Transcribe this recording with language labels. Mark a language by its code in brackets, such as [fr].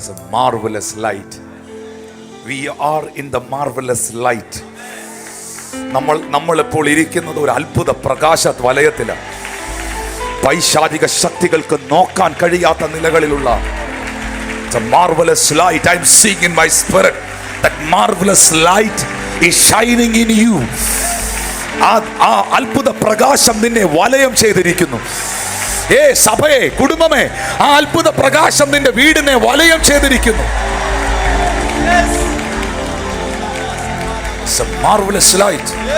[en] Marvellous light. We are in the marvellous light. [ml] നമ്മൾ ഇപ്പോൾ ഇരിക്കുന്നത് ഒരു അത്ഭുത പ്രകാശ വലയത്തിലാണ്. പൈശാചിക ശക്തികൾക്ക് നോക്കാൻ കഴിയാത്ത നിലകളിലുള്ള marvelous light. [en] I'm seeing in my spirit that marvelous light is shining in you. [ml] ആ അത്ഭുത പ്രകാശം നിന്നെ വലയം ചെയ്തിരിക്കുന്നു. സഭയെ, കുടുംബമേ, ആ അത്ഭുത പ്രകാശം നിന്റെ വീടിനെ വലയം ചെയ്തിരിക്കുന്നു. [en] It's a marvelous light.